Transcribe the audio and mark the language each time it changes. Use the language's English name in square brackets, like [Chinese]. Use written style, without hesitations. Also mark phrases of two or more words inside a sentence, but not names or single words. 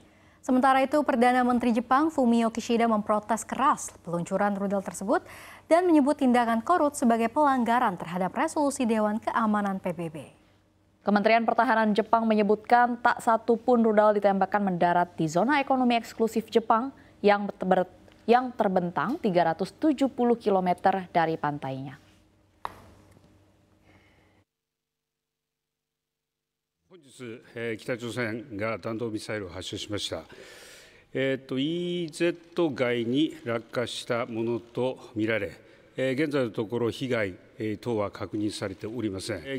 [Indonesian] Sementara itu, Perdana Menteri Jepang Fumio Kishida memprotes keras peluncuran rudal tersebut dan menyebut tindakan Korut sebagai pelanggaran terhadap resolusi Dewan Keamanan PBB. Kementerian Pertahanan Jepang menyebutkan tak satu pun rudal ditembakkan mendarat di zona ekonomi eksklusif Jepang yang terbentang 370 km dari pantainya. [Japanese] 本日、北朝鮮が弾道ミサイルを発射しました。EEZ 外に落下したものとみられ、現在のところ被害等は確認されておりません。